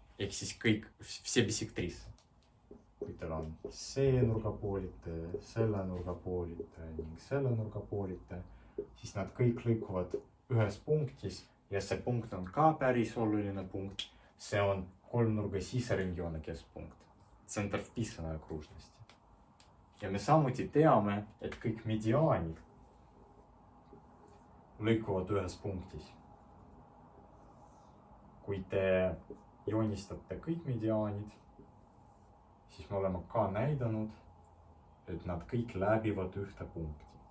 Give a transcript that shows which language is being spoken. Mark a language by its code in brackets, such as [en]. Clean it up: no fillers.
[et] Ehk siis kõik, [ru] все [et] bissektriisse. Kui teil on see nurgapoolitaja, selle nurgapoolitaja ning selle nurgapoolitaja, siis nad kõik lõikuvad ühes punktis ja see punkt on ka päris oluline punkt. See on kolmnurga siseringjoone keskpunkt. [ru] Центр вписанной окружности. [et] Ja me samuti teame, et kõik mediaanid lõikuvad ühes punktis. Kui te joonistate kõik mediaanid, siis me oleme ka näidanud, et nad kõik läbivad ühte punkti.